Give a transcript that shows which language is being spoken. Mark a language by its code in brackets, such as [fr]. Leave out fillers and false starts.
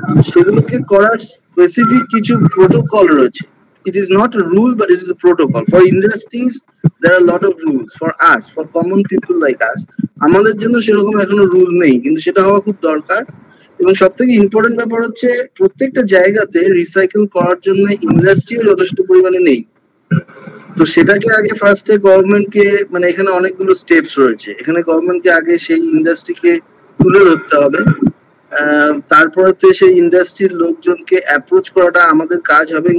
[bn] সেগুলোকে করার স্পেসিফিক কিছু প্রোটোকল রয়েছে। [en] It is not a rule, but it is a protocol. For industries, there are a lot of rules. For us, for common people like us, [bn] আমাদের জন্য সেরকম এখনো rule নেই, কিন্তু সেটা হওয়া খুব দরকার। এবং সব থেকে ইম্পর্টেন্ট ব্যাপার হচ্ছে প্রত্যেকটা জায়গাতে রিসাইকেল করার জন্য ইন্ডাস্ট্রিও যথেষ্ট পরিমাণে নেই। তো সেটাকে আগে ফার্স্টে গভর্নমেন্টকে, মানে এখানে অনেকগুলো স্টেপস রয়েছে, এখানে গভর্নমেন্টকে আগে সেই ইন্ডাস্ট্রিকে তুলে ধরতে হবে, তারপরে সেই ইন্ডাস্ট্রির লোকজনকে অ্যাপ্রোচ করাটা আমাদের কাজ হবে।